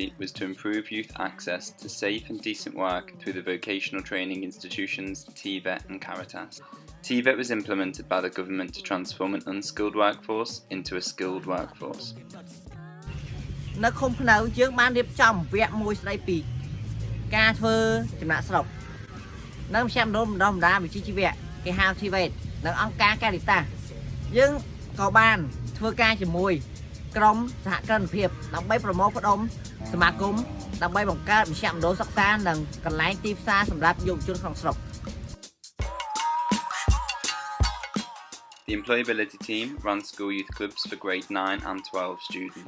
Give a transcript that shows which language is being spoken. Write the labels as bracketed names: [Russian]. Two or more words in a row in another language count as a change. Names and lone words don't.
[English] was to improve youth access to safe and decent work through the vocational training institutions TVET and Caritas. TVET was implemented by the government to transform an unskilled workforce into a skilled workforce. [Khmer] នៅឃុំភ្នៅយើងបានរៀបចំវគ្គមួយស្ដីពីការធ្វើចំណាក់ស្រុកនៅមជ្ឈមណ្ឌលបណ្ដុះបណ្ដាលវិជ្ជាជីវៈគេហៅ TVET នៅអង្គការ Caritas យើងក៏បានធ្វើការជាមួយក្រុមសហគ្រិនភាពដើម្បីប្រមូលផ្ដុំសមាគមដើម្បីបង្កើតមជ្ឈមណ្ឌលសិក្សានិងកន្លែងទីផ្សារសម្រាប់យុវជនក្នុងស្រុក [English] The employability team ran school youth clubs for grade 9 and 12 students.